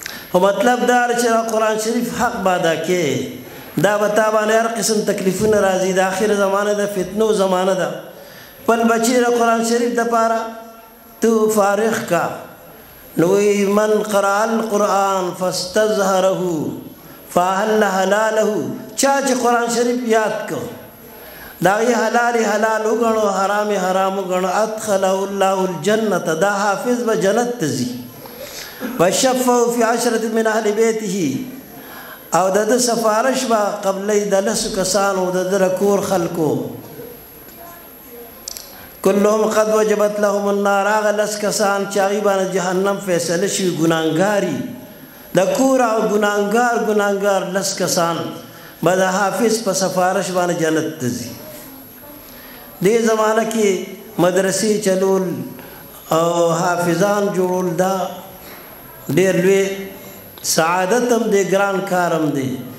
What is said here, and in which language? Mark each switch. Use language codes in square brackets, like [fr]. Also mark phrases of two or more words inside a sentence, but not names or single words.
[ps] خو مطلب دا چې قرآن شریف حق به ادا کې دا به تا باندې هر قسم تکلیفونه راځي د آخر زمانه د فتنو زمانه ده خپل بچی د قرآن شریف دپاره تو فارغ کا نو [ar] من قرأ القرآن فاستظهره فاحل حلاله [ps] چا چې قرآن شریف یاد کو داغی حلال حلال وګڼو حرام حرام وګڼو [ar] ادخله الله الجنة [ps] دا حافظ به جنت ته ځي [ar] وشفه فی 10 من اهل بیته [ps] او د سفارش با قبلې د لسو کسانو د کور خلکو [ar] كلهم قد وجبت لهم النار [ps] هغه لس کسان چې هغې باندې جهنم فیصله شوي ګناهګار د کور او ګناهګار لس کسان به د حافظ په سفارش باندې جنت ته ځي دې زمانه کې مدرسې چلول او حافظان جوړول دا ډېر لوی سعادت هم دی ګران کار هم دی